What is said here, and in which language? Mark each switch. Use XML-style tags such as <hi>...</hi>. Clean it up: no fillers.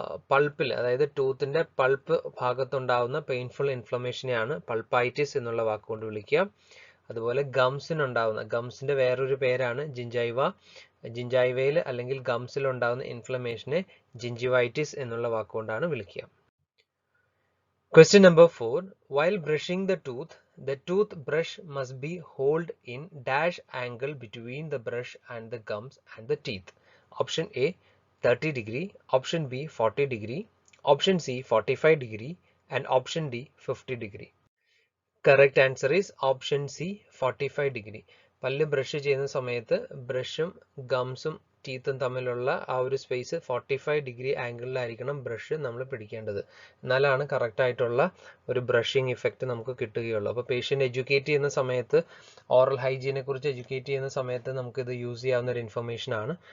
<ml>പൾപ്പിൽ, അതായത് ടൂത്തിന്റെ pulp ഭാഗത്തുണ്ടാവുന്ന painful ഇൻഫ്ലമേഷനെയാണ് പൾപ്പൈറ്റിസ് എന്നുള്ള വാക്കുകൊണ്ട് വിളിക്കുക. അതുപോലെ ഗംസിനുണ്ടാവുന്ന, ഗംസിന്റെ വേറൊരു പേരാണ് ജിഞ്ചൈവ. ജിഞ്ചൈവയിൽ അല്ലെങ്കിൽ ഗംസിൽ ഉണ്ടാവുന്ന ഇൻഫ്ലമേഷനെ ജിഞ്ചിവൈറ്റിസ് എന്നുള്ള വാക്കുകൊണ്ടാണ് വിളിക്കുക.</ml> <en>Question number 4. While brushing the toothbrush must be held in dash angle between the brush and the gums and the teeth. Option A, 30 degree, option B 40 degree, option C 45 degree, and option D 50 degree. Correct answer is option C, 45 degree.</en> <ml>പല്ല് brush ചെയ്യുന്ന സമയത്ത് ബ്രഷും ഗംസും ടീത്തും തമ്മിലുള്ള ആ ഒരു space 45 degree ആംഗിളിലായിരിക്കണം brush നമ്മൾ പിടിക്കേണ്ടത്. എന്നാലാണ് correct ആയിട്ടുള്ള ഒരു ബ്രഷിംഗ് ഇഫക്റ്റ് നമുക്ക് കിട്ടുകയുള്ളൂ. അപ്പോൾ പേഷ്യന്റ് എഡ്യൂക്കേറ്റ് ചെയ്യുന്ന സമയത്ത്, ഓറൽ ഹൈജീനെ കുറിച്ച് എഡ്യൂക്കേറ്റ് ചെയ്യുന്ന സമയത്ത് നമുക്കിത് യൂസ് ചെയ്യാവുന്ന ഒരു ഇൻഫർമേഷൻ ആണ്.</ml>